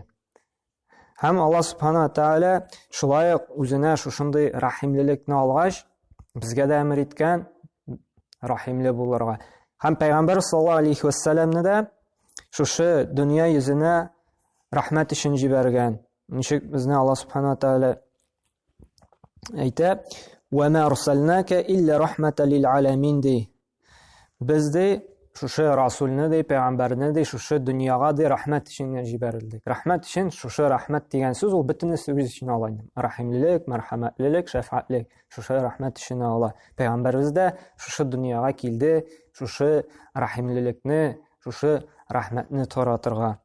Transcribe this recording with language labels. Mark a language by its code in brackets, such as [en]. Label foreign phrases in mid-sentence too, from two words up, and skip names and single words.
[tt] Һәм Аллаһ Субханаһу ва Тәгалә шулай ук үзенә шушындый рахимлелекне алгач, безгә дә әмер иткән рахимле булырга. Һәм Пәйгамбәр [ar] صلى الله عليه وسلم [tt] да шушы дөнья йөзенә рәхмәт өчен җибәргән. Ничек безне Аллаһ Субханаһу ва Тәгалә әйтә: [ar] "وما أرسلناك إلا رحمة للعالمين" ди. [tt] Без ди шушы расулны ди, пәйгамбәрне ди шушы дөньяга ди рәхмәт өчен җибәрелдек. Рәхмәт өчен шушы рәхмәт дигән сүз ул бөтенесе үз өчен ала. Рахимлелек, мәрхәмәтлелек, шәфкатьлек, шушы рәхмәт өчен ала. Пәйгамбәрбез дә шушы дөньяга килде, шушы рахимлелекне, шушы рәхмәтне таратырга.